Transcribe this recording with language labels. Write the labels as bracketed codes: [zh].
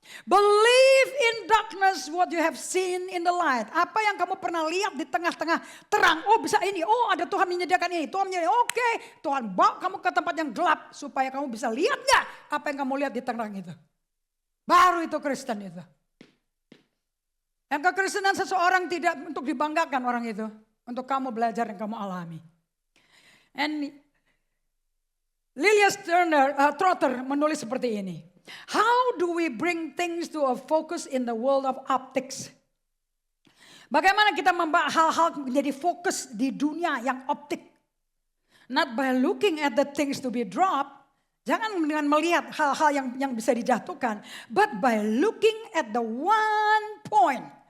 [en] Believe in darkness what you have seen in the light. [id] Apa yang kamu pernah lihat di tengah-tengah terang. Oh bisa ini, oh ada Tuhan menyediakan ini. Tuhan menyediakan, oke. Tuhan bawa kamu ke tempat yang gelap. Supaya kamu bisa lihat gak apa yang kamu lihat di terang itu. Baru itu Kristen itu. Yang kekristenan seseorang tidak untuk dibanggakan orang itu. Untuk kamu belajar yang kamu alami. And Lilias Trotter menulis seperti ini. [en] How do we bring things to a focus in the world of optics? [id] Bagaimana kita membawa hal-hal menjadi fokus di dunia yang optik? [en] Not by looking at the things to be dropped. [id] Jangan dengan melihat hal-hal yang bisa dijatuhkan. [en] But by looking at the one point.